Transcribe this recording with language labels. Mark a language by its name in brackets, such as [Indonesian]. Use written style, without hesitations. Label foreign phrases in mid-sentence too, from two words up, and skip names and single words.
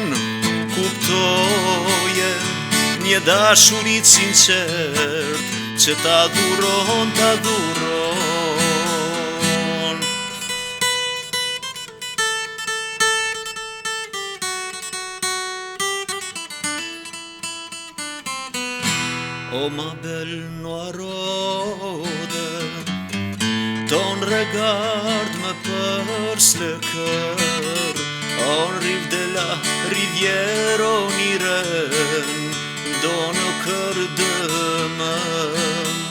[Albanian] Kuptojem një dashurit sinqert që ta dhuron, ta dhuron. [French] O ma belle noiraude, ton regard me perce le cœur. En rive de la rivière on irait dans nos cœurs demain.